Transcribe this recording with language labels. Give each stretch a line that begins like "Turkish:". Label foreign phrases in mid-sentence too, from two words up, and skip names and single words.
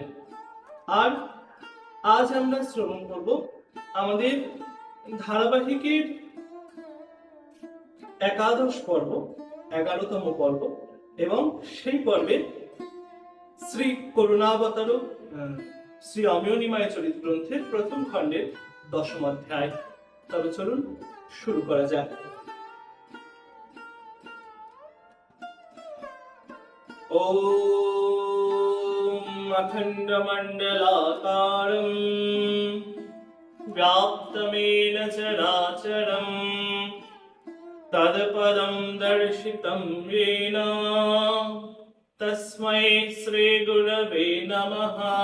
Bangla: আর আজ আমরা শ্রবণ করব আমাদের ধারাবাহিকের একাদশ পর্ব, 11তম পর্ব, এবং সেই পর্বে শ্রী করুণাবতার শ্রী অমিয় নিমাই চরিত গ্রন্থের প্রথম খণ্ডের 10ম অধ্যায়। তবে চলুন শুরু করা যাক।
Sanskrit: ওম অখণ্ড মণ্ডলাকারম व्याप्तमेन चराचरम् तत्पदं दर्शितं येन तस्मै श्रीगुरवे नमः।